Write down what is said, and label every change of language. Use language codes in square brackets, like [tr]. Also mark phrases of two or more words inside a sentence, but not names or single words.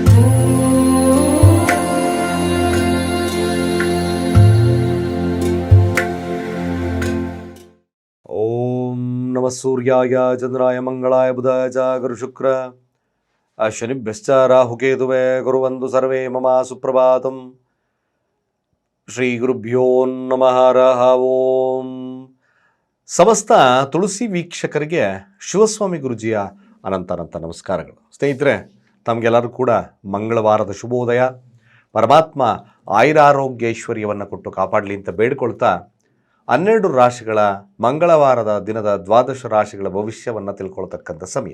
[sa] ಓಂ ನಮಃ ಸೂರ್ಯಾಯ ಚಂದ್ರಾಯ ಮಂಗಳಾಯ ಬುಧಾಯ ಚ ಗುರು ಶುಕ್ರ ಶನಿಭ್ಯಶ್ಚ ರಾಹುಕೇತುವೇ ಗುರುವಂದು ಸರ್ವೇ ಮಮ ಸುಪ್ರಭಾತಂ. ಶ್ರೀ ಗುರುಭ್ಯೋ ನಮಃ ಹರಃ ಓಂ. [kn] ಸಮಸ್ತ ತುಳಸಿ ವೀಕ್ಷಕರಿಗೆ ಶಿವಸ್ವಾಮಿ ಗುರುಜಿಯ ಅನಂತ ನಮಸ್ಕಾರಗಳು. ಸ್ನೇಹಿತರೆ, ತಮಗೆಲ್ಲರೂ ಕೂಡ ಮಂಗಳವಾರದ ಶುಭೋದಯ. ಪರಮಾತ್ಮ ಆಯುರಾರೋಗ್ಯೈಶ್ವರ್ಯವನ್ನು ಕೊಟ್ಟು ಕಾಪಾಡಲಿ ಅಂತ ಬೇಡ್ಕೊಳ್ತಾ 12 ರಾಶಿಗಳ ಮಂಗಳವಾರದ ದಿನದ 12 ರಾಶಿಗಳ ಭವಿಷ್ಯವನ್ನು ತಿಳ್ಕೊಳ್ತಕ್ಕಂಥ ಸಮಯ.